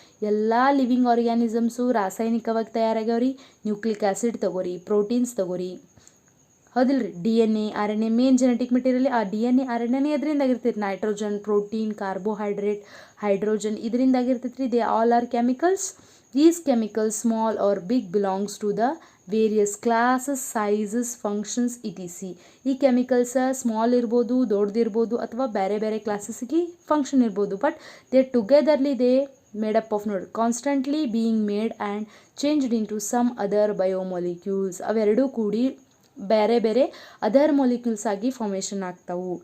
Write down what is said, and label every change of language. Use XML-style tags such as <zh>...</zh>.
<kn>ಎಲ್ಲ living organisms ರಾಸಾಯನಿಕವಾಗಿ ತಯಾರಾಗ್ಯಾವ್ರಿ. Nucleic acid ತಗೋರಿ, ಪ್ರೋಟೀನ್ಸ್ ತಗೋರಿ, ಹೌದಿಲ್ರಿ. DNA, RNA main genetic material. ಆ DNA, RNA ಅದರಿಂದ ಆಗಿರ್ತೈತಿ. ನೈಟ್ರೋಜನ್, ಪ್ರೋಟೀನ್, ಕಾರ್ಬೋಹೈಡ್ರೇಟ್, ಹೈಡ್ರೋಜನ್ ಇದರಿಂದ ಆಗಿರ್ತೈತಿ ರೀ.</kn> <en>They all are chemicals. These chemicals, small or big, belongs to the various classes, sizes, functions, etc.</en> <kn>ಈ chemicals small ಇರ್ಬೋದು, ದೊಡ್ಡದಿರ್ಬೋದು, ಅಥವಾ ಬೇರೆ ಬೇರೆ ಕ್ಲಾಸಸ್ಗೆ ಫಂಕ್ಷನ್ ಇರ್ಬೋದು.</kn> <en>But they ಟುಗೆದರ್ಲಿ they made up of ನೋಡಿ constantly being made and changed into some other biomolecules.</en> <kn>ಅವೆರಡೂ ಕೂಡಿ ಬೇರೆ ಬೇರೆ ಅದರ್ ಮಾಲಿಕ್ಯೂಲ್ಸ್ ಆಗಿ ಫಾರ್ಮೇಷನ್ ಆಗ್ತಾವು.</kn>